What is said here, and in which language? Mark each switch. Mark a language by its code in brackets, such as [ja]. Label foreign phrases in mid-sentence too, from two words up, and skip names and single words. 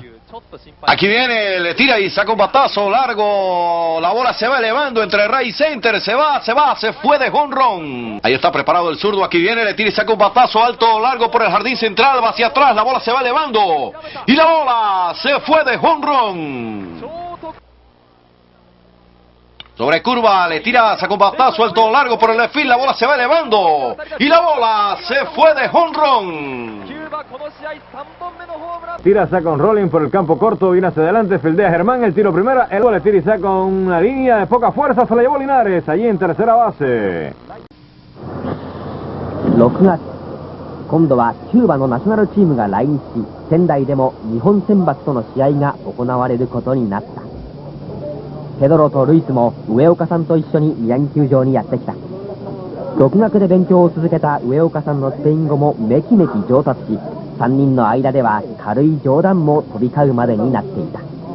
[es] Aquí viene, le tira y saca un batazo largo, la bola se va elevando entre right y center, se fue de home run. Ahí está preparado el zurdo, aquí viene, le tira y saca un batazo alto, largo por el jardín central, va hacia atrás, la bola se va elevando y la bola se fue de home run. Sobre curva, le tira, saca un batazo alto, largo por el [en] left field, [es] la bola se va elevando y la bola se fue de home run. Tira, saca un Rollins por el campo corto, viene hacia adelante, fildea Germán, el tiro primera, el gol le tira y saca una línea de poca fuerza, se la llevó Linares, allí en tercera base. [ja] 6 月、今度はキューバのナショナルチームが来日し、仙台でも日本選抜との試合が行われることになった。ペドロとルイスも上岡さんと一緒に宮城球場にやってきた。独学で勉強を続けた上岡さんのスペイン語もめきめき上達し、3人の間では軽い冗談も飛び交うまでになっていた。